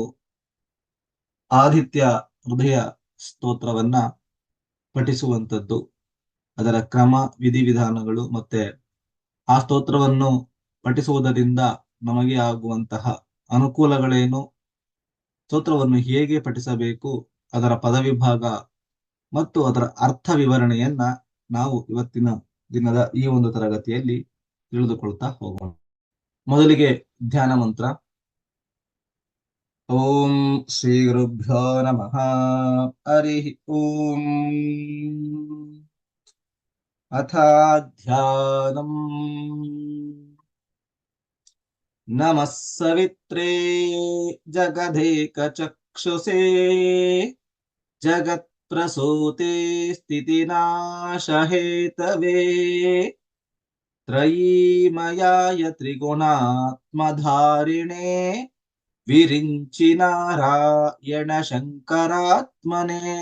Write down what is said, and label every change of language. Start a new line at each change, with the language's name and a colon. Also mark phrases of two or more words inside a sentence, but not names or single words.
Kannada: ಆದಿತ್ಯ ಹೃದಯ ಸ್ತೋತ್ರವನ್ನ ಪಠಿಸುವಂಥದ್ದು, ಅದರ ಕ್ರಮ, ವಿಧಿವಿಧಾನಗಳು ಮತ್ತೆ ಆ ಸ್ತೋತ್ರವನ್ನು ಪಠಿಸುವುದರಿಂದ ನಮಗೆ ಆಗುವಂತಹ ಅನುಕೂಲಗಳೇನು, ಸ್ತೋತ್ರವನ್ನು ಹೇಗೆ ಪಠಿಸಬೇಕು, ಅದರ ಪದವಿಭಾಗ ಮತ್ತು ಅದರ ಅರ್ಥ ವಿವರಣೆಯನ್ನ ನಾವು ಇವತ್ತಿನ ದಿನದ ಈ ಒಂದು ತರಗತಿಯಲ್ಲಿ ತಿಳಿದುಕೊಳ್ತಾ ಹೋಗೋಣ. ಮೊದಲಿಗೆ ಧ್ಯಾನ ಮಂತ್ರ.
Sanskrit: ಓಂ ಶ್ರೀ ಗುರುಭ್ಯೋ ನಮಃ. ಹರಿ ಓಂ. ಅಥ ಧ್ಯಾನಂ. ನಮಃ ಸವಿತ್ರೇ ಜಗದೇಕ ಚಕ್ಷುಷೇ ಜಗತ್ ಪ್ರಸೂತೆ ಸ್ಥಿತಿನಾಶಹೇತವೇ ತ್ರಯೀಮಯಾಯ ತ್ರಿಗುಣಾತ್ಮಧಾರಿಣೇ ವಿರಿಂಚಿ ನಾರಾಯಣ ಶಂಕರಾತ್ಮನೇ.